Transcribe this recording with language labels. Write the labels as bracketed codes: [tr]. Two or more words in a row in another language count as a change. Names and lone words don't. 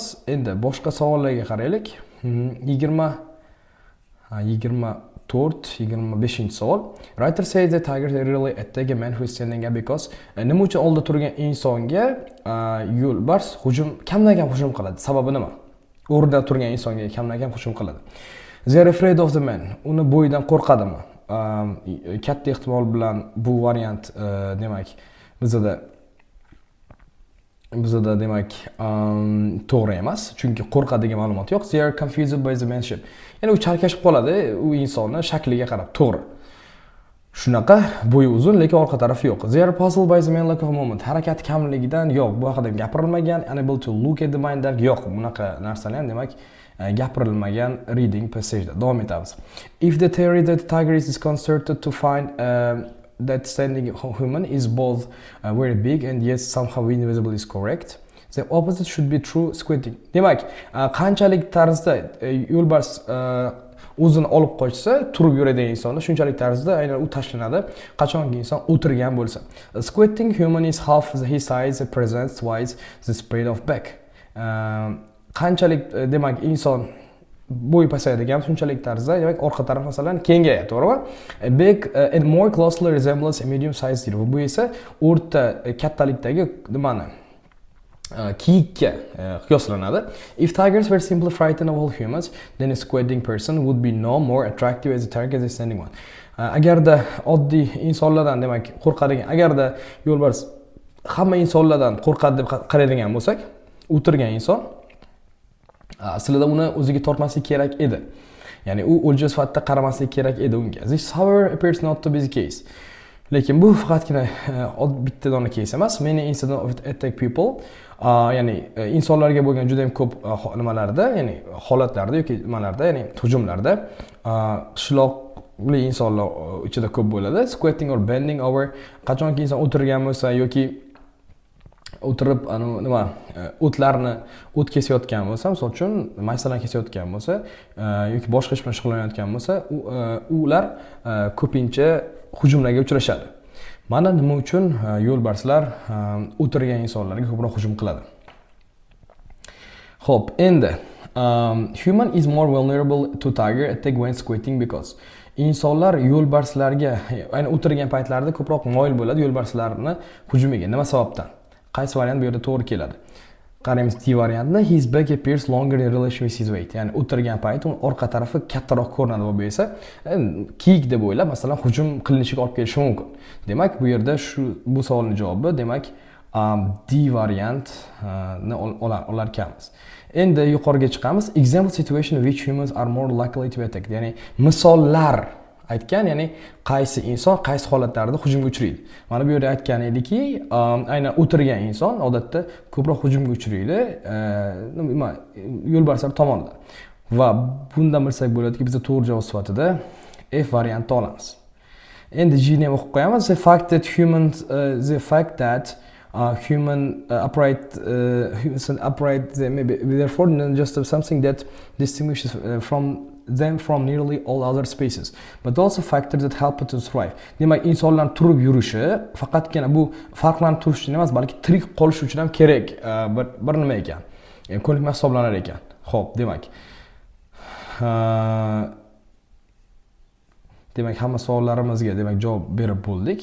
[uz] Endi boshqa savollarga qaraylik. 24-25 savol. [en] Writer says that tigers really attack a man who is standing up because [uz] nima uchun oldida turgan insonga yo'lbars kamdan-kam hujum qiladi? Sababi nima? O'rnida turgan insonga kamdan-kam hujum qiladi. [en] They are afraid of the man. [uz] Uni bo'yidan qo'rqadimi? Katta ehtimol bilan bu variant demak bizda demak to'g'ri emas, chunki qo'rqadigan ma'lumot yo'q. [en] They are confused by the man shape. [uz] Ya'ni u chalkashib qoladi u insonni shakliga qarab. To'g'ri. Shunaqa bo'yi uzun, lekin orqa tarafi yo'q. [en] They are puzzled by the man lack of movement. [uz] Harakat kamligidan yo'q, bu haqida gapirilmagan. [en] Unable to look at the mind yo'q. [uz] Bunaqa narsalar ham demak gapirilmagan [en] reading passage. [uz] Davom etamiz. [en] If the theory that the tiger is disconcerted to find that standing human is both very big and yet somehow invisible is correct, the opposite should be true squinting. [uz] Demak, qanchalik tarzda yo'lbars o'zini olib qochsa, turib yuradigan insonni shunchalik tarzda aynan u tashlanadi, qachonki inson o'tirgan bo'lsa. [en] Squinting human is half his size, presents twice the spread of back. [uz] Qanchalik demak inson bo'y pasayadigan shunchalik tarzda, demak orqa taraf masalan kengayadi, to'g'rimi? [en] Big and more closely resembles a medium sized deer. [uz] Bu esa o'rta kattalikdagi nimani kiyikka qiyoslanadi. [en] If tigers were simply frightened of all humans, then a squatting person would be no more attractive as a tiger as a standing one. [uz] Agarda oddiy insonlardan demak qo'rqadigan, agarda yo'lbars hamma insonlardan qo'rqadi deb qaraydigan bo'lsak, o'tirgan inson aslida uni o'ziga tortmaslik kerak edi. Ya'ni u o'lja sifatida qaramaslik kerak edi unga. [en] This however appears not to be the case. [uz] Lekin bu faqatgina bitta dona case emas. [en] Many incidents of attack people, [uz] ya'ni insonlarga bo'lgan juda ham ko'p nimalarda, ya'ni holatlarda yoki nimalarda, ya'ni hujumlarda qishloqli insonlar ichida ko'p bo'ladi. [en] Squatting or bending over, [uz] qachonki inson o'tirgan bo'lsa yoki o'tirib o't kesayotgan bo'lsa, misol uchun maysalarni kesayotgan bo'lsa yoki boshqa ish bilan shug'ullanayotgan bo'lsa, ular ko'pincha hujumlarga uchrashadi. Mana nima uchun yo'lbarslar o'tirgan insonlarga ko'proq hujum qiladi. Xo'p, endi [en] human is more vulnerable to tiger attack when squatting because [uz] insonlar yo'lbarslarga ayni o'tirgan paytlarida ko'proq moyil bo'ladi yo'lbarslarni hujumiga. Nima sababdan? Qaysi variant bu yerda to'g'ri keladi? Qaraymiz D variantni. [en] His back appears longer in relation with his weight. [uz] Ya'ni o'tirgan payt uni orqa tarafi kattaroq ko'rinadi va bu esa kiyik deb o'ylab, masalan, hujum qilinishiga olib kelishi mumkin. Demak, bu yerda bu savolning javobi demak D variant ni olar ekanmiz. Endi yuqoriga chiqamiz. [en] Example situation in which humans are more likely to be attacked. [uz] Ya'ni misollar aytgan, ya'ni qaysi inson qaysi holatlarda hujumga uchraydi. Mana bu yerda aytgan ediki, aynan o'tirgan inson odatda ko'proq hujumga uchraydi, nima yo'lbarslar tomonidan. Va bundan bilsak bo'ladiki, biz to'g'ri javob sifatida F variantini olamiz. Endi G ni ham o'qib qo'yamiz. [en] The fact that human upright maybe therefore just something that distinguishes them from nearly all other species, but also factors that help it to thrive. [uz] Demak, insonlar turib yurishi faqatgina bu farqlanib turish uchun emas, balki tirik qolish uchun ham kerak bir nima ekan. Yani ko'nikma hisoblanar ekan. Xo'p, demak hamma savollarimizga javob berib bo'ldik.